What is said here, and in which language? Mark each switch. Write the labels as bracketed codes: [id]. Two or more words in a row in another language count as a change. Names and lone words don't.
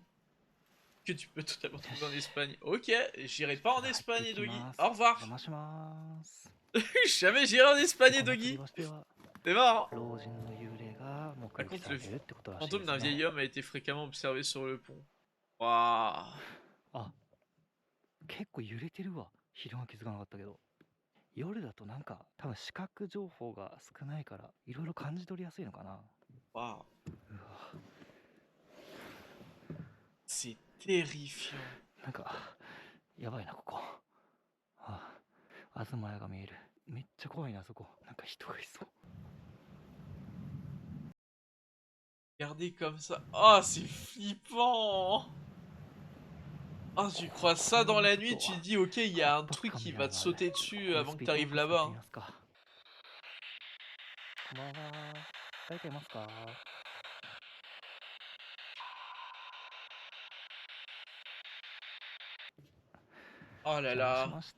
[fr] Que tu peux totalement trouver en Espagne. Ok, j'irai pas en Espagne, Doggy. Au revoir. Jamais j'irai en Espagne, Doggy. C'est marrant. Par contre, le fantôme d'un vieil homme a été fréquemment observé sur le pont. Waouh. [ja] 結構揺れてるわ。昼間気づかなかったけど。夜だとなんか多分視覚情報が少ないからいろいろ感じ取りやすいのかな。 [fr] Waouh. C'est terrifiant. [ja] なんかやばいなここ。東屋が見える。めっちゃ怖いなそこ。なんか人がいそう。 [fr] Regardez comme ça. Oh, c'est flippant. Oh, tu crois ça dans la nuit, tu te dis, ok, il y a un truc qui va te sauter dessus avant que tu arrives là-bas. Oh là là.